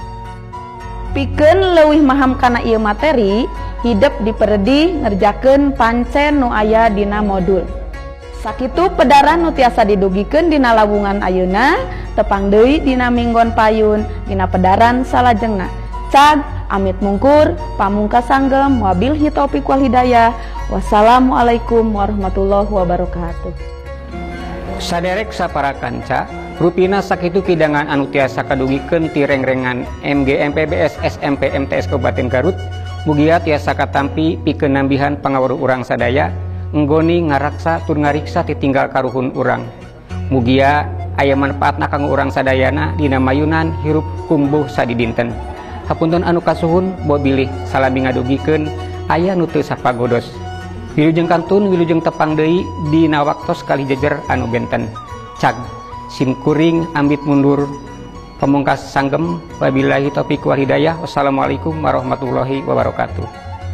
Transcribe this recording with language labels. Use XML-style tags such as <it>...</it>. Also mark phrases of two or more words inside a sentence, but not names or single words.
<su>Pikeun leuwih maham kana ieu materi, hidup diperdi ngerjakeun pancen nu aya dina modul. Sakitu pedaran nu tiasa didugikeun dina lawungan ayeuna tepang deui dina minggon payun dina pedaran salajengna. Cag amit mungkur pamungkas sanggem</su> <ar>وبالله التوفيق والهداية. والسلام عليكم ورحمة الله وبركاته.</ar> <su>Saderek sapara kanca rupina sakitu kidangan anu tiasa kadugikeun ti rengrengan MGMP BSSMP MTS Kabupaten Garut mugia tiasa katampi pikeun nambihan pangaweruh urang sadaya nggoni ngaraksa tur ngariksa titinggal karuhun urang. Mugia aya manfaatna kanggo urang sadayana dina mayunan hirup kumbuh sadidinten. Hapunten anu kasuhun bo bilih salami ngadugikeun aya nu teu sapagodos. Wilujeng kantun wilujeng tepang deui dina waktos kali jejer anu benten. Cag sim kuring ambit mundur pamungkas sanggem</su> <ar>وبالله التوفيق والهداية. والسلام عليكم ورحمة الله وبركاته.</ar>